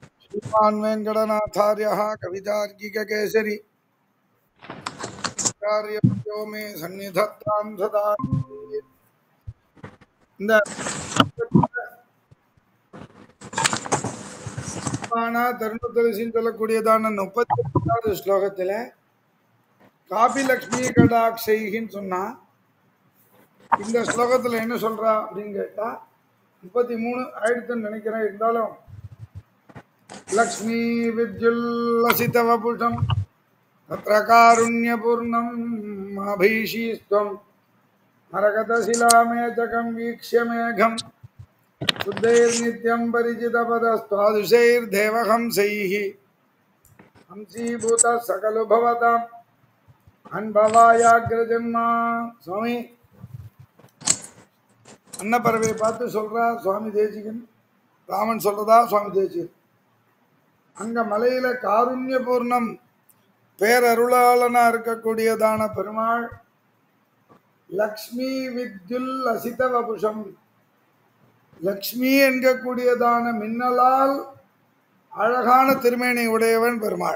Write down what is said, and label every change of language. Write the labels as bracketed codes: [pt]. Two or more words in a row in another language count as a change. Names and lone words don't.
[sa] श्रीमान् वेङ्कटनाथार्यः कवितार्किककेसरी कार्यो मे सन्निधत्तां सदा [ta] இந்த தருணத்துலசின்னு சொல்லக்கூடியதான 38வது ஸ்லோகத்துல காபிலக்ஷ்மி கடாட்சைன்னு சொன்னா இந்த ஸ்லோகத்துல என்ன சொல்றா அப்படின்னு கேட்டா 33 ஆயிடுத்துன்னு நினைக்கிறேன். [sa] இருந்தாலும் लक्ष्मी विद्युल्लसितवपुषम् तत्र कारुण्यपूर्णम् अभीष्टस्वम् मरकतशिलामेचकम् वीक्ष्य मेघम् शुद्धैर्नित्यं परिचितपदस्त्वादुषैर्देवहंसैः हंसीभूतः सकलो भवताम् अनुभवायाग्रजन्मा [ta] சுவாமி அன்னப்பறவை பார்த்து சொல்றா சுவாமி தேசிகன். ராமன் சொல்றதா சுவாமி தேசிகன். அங்க மலையில [sa] कारुण्य पूर्णम् [ta] பேரருளாளனா இருக்கக்கூடியதான பெருமாள் [sa] लक्ष्मी विद्युल् लसित वपुषम्, [ta] லக்ஷ்மி என்கக்கூடியதான மின்னலால் அழகான திருமேனி உடையவன் பெருமாள்.